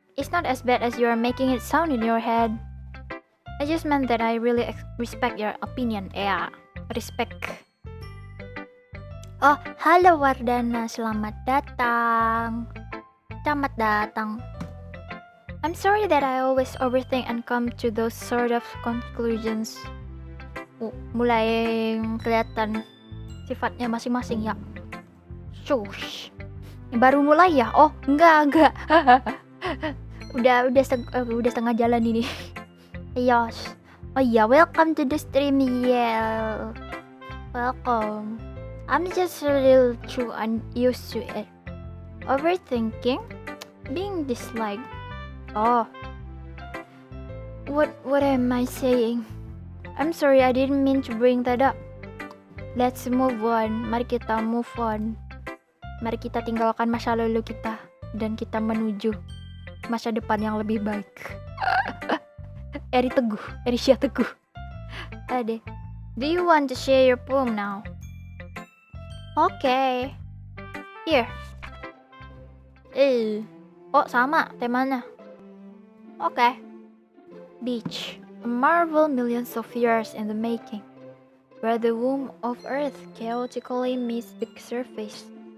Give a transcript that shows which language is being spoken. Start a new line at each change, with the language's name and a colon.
English: It's not as bad as you are making it sound in your head. I just meant that I really respect your opinion. Yeah, respect.
Indonesian: Oh, halo Wardana, selamat datang. Selamat datang.
English: I'm sorry that I always overthink and come to those sort of conclusions.
Indonesian: Mulai kelihatan sifatnya masing-masing ya. Shush. Baru mulai ya? Oh, enggak. udah setengah jalan ini.
English: Yes. Oh yeah, welcome to the stream. Yeah. Welcome. I'm just a little too unused to it. Overthinking? Being disliked? Oh. What am I saying? I'm sorry, I didn't mean to bring that up. Let's move on.
Indonesian: Mari kita
English: move on.
Indonesian: Mari kita tinggalkan masa lalu kita dan kita menuju masa depan yang lebih baik. Erisha Teguh. Ade.
English: Do you want to share your poem now? Okay. Here.
Indonesian: Oh, sama temanya. Okay. Beach.
English: A marvel millions of years in the making, where the womb of Earth chaotically meets the surface.